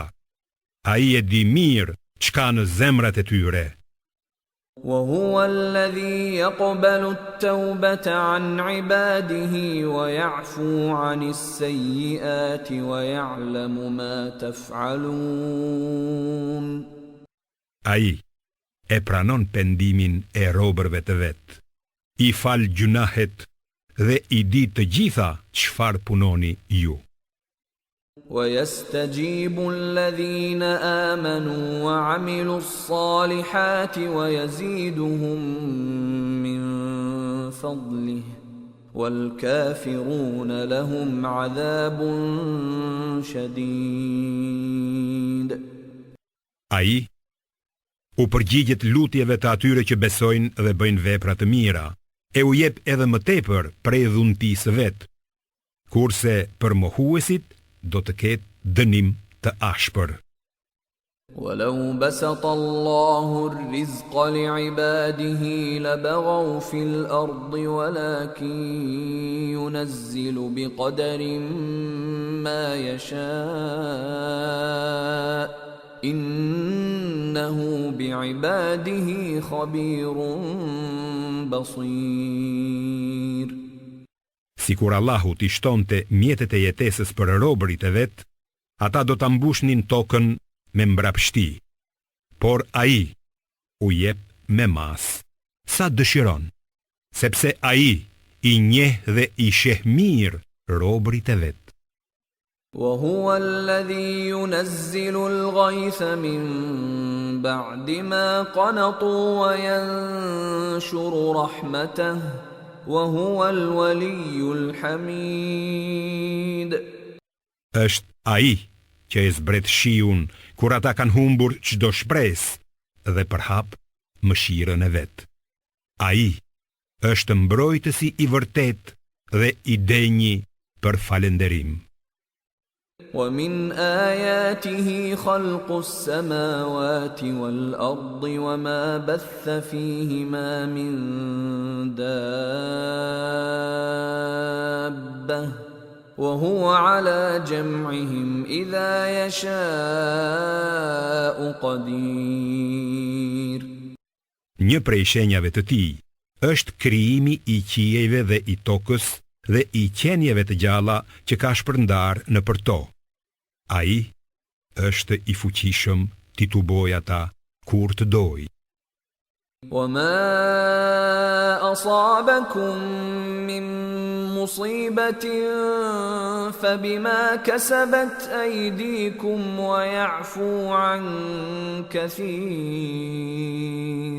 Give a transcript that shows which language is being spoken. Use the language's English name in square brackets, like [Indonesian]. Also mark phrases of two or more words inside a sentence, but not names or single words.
[Albanian] Ai e di mirë çka në zemrat e tyre. [Arabic] وهو الذي يقبل التوبة عن عباده ويعفو عن السيئات ويعلم ما تفعلون. [Albanian] Ai e pranon pendimin e robërve të vet, i fal gjunahet dhe i di të gjitha çfarë punoni ju. [Arabic] ويستجيب الذين آمنوا وعملوا الصالحات ويزيدهم من فضله والكافرون لهم عذاب شديد. [Albanian] Ai u përgjigjet lutjeve të atyre që besojnë dhe bëjnë vepra të mira, e u jep edhe më tepër prej dhuntisë vet, kurse për mohuesit do të ketë dënim të ashpër. [Arabic] ولو بسط الله الرزق لعباده لبغوا في الأرض ولكن ينزل بقدر ما يشاء إنه بعباده خبير بصير. [Albanian] Sikur Allahu t'i shtonte mjetet e jetesës për robërit e vet, ata do ta mbushnin tokën me mbrapshti, por ai u jep me mas, sa dëshiron, sepse ai i njeh dhe i sheh mirë robërit e vet. [Arabic] وهو الذي ينزل الغيث من بعد ما قنطوا وينشر رحمته وهو الولي الحميد. [Albanian] Është ai që e zbret shiun kur ata kanë humbur çdo shpresë dhe përhap mëshirën e vet. Ai është mbrojtësi i vërtet dhe i denjë për falënderim. [Arabic] ومن آياته خلق السماوات والأرض وما بث فيهما من دابة وهو على جمعهم إذا يشاء قدير. [Albanian] Një prej shenjave të tij është krijimi i qiejve dhe i tokës dhe i qenieve të gjalla që ka shpërndar nëpër to. Ai është i fuqishëm ti tu boj ata kur të doj. [Arabic] وما أصابكم من مصيبة فبما كسبت أيديكم ويعفو عن كثير.